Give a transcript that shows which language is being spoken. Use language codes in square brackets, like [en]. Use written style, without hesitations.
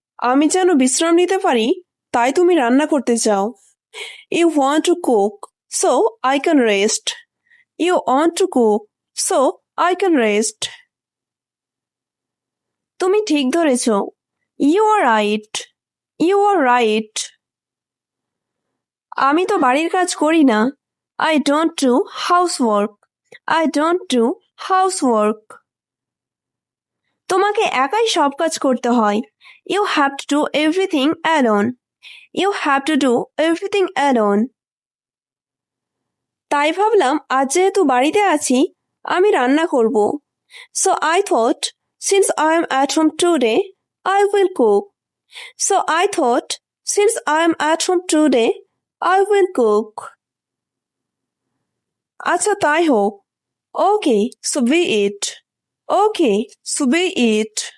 [bn] আমি যেন বিশ্রাম নিতে পারি, তাই তুমি রান্না করতে চাও. [en] You want to cook, so I can rest. You want to cook, so I can rest. [bn] তুমি ঠিক ধরেছ. [en] You are right. You are right. [bn] আমি তো বাড়ির কাজ করি না. [en] I don't do housework. I don't do housework. [bn] তোমাকে একাই সব কাজ করতে হয়. [en] You have to do everything alone. You have to do everything alone. [bn] তাই ভাবলাম আজ যেহেতু বাড়িতে আছি, আমি রান্না করব. [en] So I thought, since I am at home today, I will cook. So I thought, since I am at home today, I will cook. [bn] আচ্ছা, তাই হোক. [en] Okay, so be it. Okay, so be it.